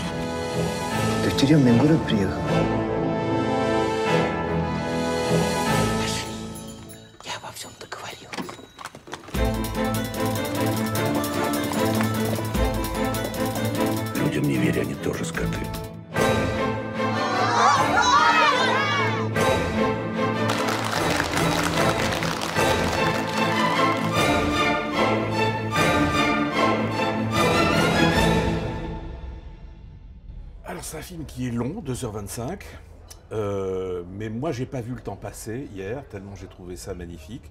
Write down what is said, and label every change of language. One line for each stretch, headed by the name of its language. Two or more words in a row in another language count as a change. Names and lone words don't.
Russian: Ты в тюремный город приехал? Я обо всем договорил. Людям не верь, они тоже скоты.
French: Alors c'est un film qui est long, 2h25, mais moi j'ai pas vu le temps passer hier, tellement j'ai trouvé ça magnifique.